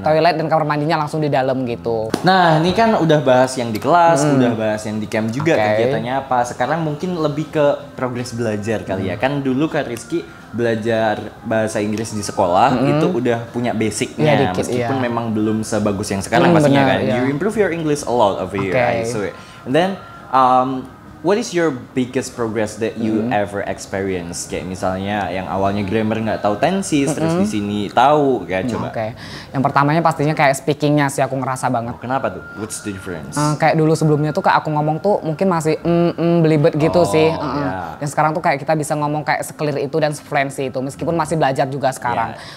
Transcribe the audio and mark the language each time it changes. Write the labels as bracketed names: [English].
[Indonesian] Toilet dan kamar mandinya langsung di dalam gitu. Nah ini kan udah bahas yang di kelas, udah bahas yang di camp juga kegiatannya apa. Sekarang mungkin lebih ke progres belajar kali ya. Kan dulu Kak Rizky belajar bahasa Inggris di sekolah itu udah punya basicnya, meskipun memang belum sebagus yang sekarang pastinya kan. [English] You improve your English a lot over here, I saw it. And then what is your biggest progress that you ever experience? [Indonesian] Kayak misalnya yang awalnya grammar nggak tahu tenses, terus di sini tahu, kayak coba. Yang pertamanya pastinya kayak speakingnya sih aku ngerasa banget. Kenapa tuh? [English] What's the difference? [Indonesian] Kayak dulu sebelumnya tuh kayak aku ngomong tuh mungkin masih belibet gitu sih. Dan sekarang tuh kayak kita bisa ngomong kayak se-clear itu dan se-fluency itu, meskipun masih belajar juga sekarang.